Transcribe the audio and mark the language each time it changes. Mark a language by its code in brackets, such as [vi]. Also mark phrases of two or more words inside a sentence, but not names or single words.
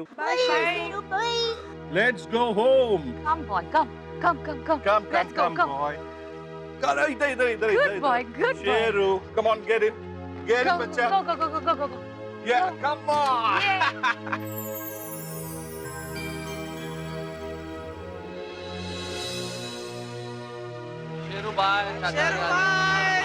[en] Bye, Sheru, bye. Let's go home. Come boy, come. Let's go, come. boy. Come, इधर. Good boy, good boy. Sheru, come on, get in, बच्चा. Go. Yeah, come on. शेरू बाय। शेरू बाय।